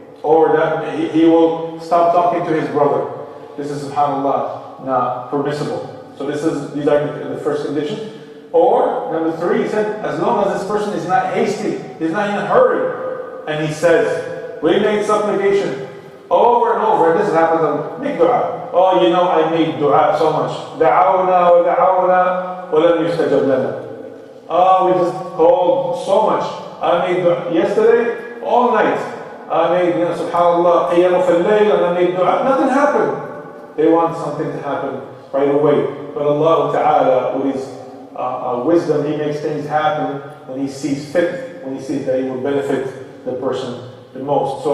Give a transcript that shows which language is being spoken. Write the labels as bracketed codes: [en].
[en] Or that he will stop talking to his brother. This is subhanAllah not permissible. So these are the first condition. Or, number three, he said, as long as this person is not hasty, he's not in a hurry, and he says, we made supplication over and over, and this happens on big dua. Oh, you know, I made dua so much. [ar] دعونا ودعونا ولم يستجب لنا. [en] Oh, we just called so much. I made dua yesterday, all night. I made, subhanAllah, qiyam fil layl, and I made dua. Nothing happened. They want something to happen right away. But Allah Ta'ala, with His wisdom, He makes things happen when He sees fit, when He sees that He will benefit the person the most.